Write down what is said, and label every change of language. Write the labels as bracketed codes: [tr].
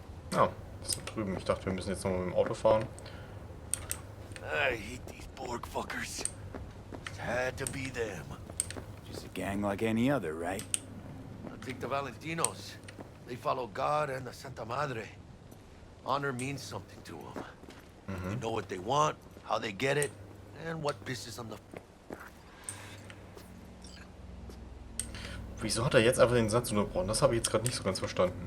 [de] Das ist da drüben. Ich dachte, wir müssen jetzt nochmal mit dem Auto fahren. [en] I hate these Borg fuckers. It had to be them. Just a gang like any other, right? Take the Valentinos. They follow God and the Santa Madre. Honor means something to them. They know what they want, how they get it, and what pisses them the... [de] Wieso hat er jetzt einfach den Satz unterbrochen? Das habe ich jetzt gerade nicht so ganz verstanden.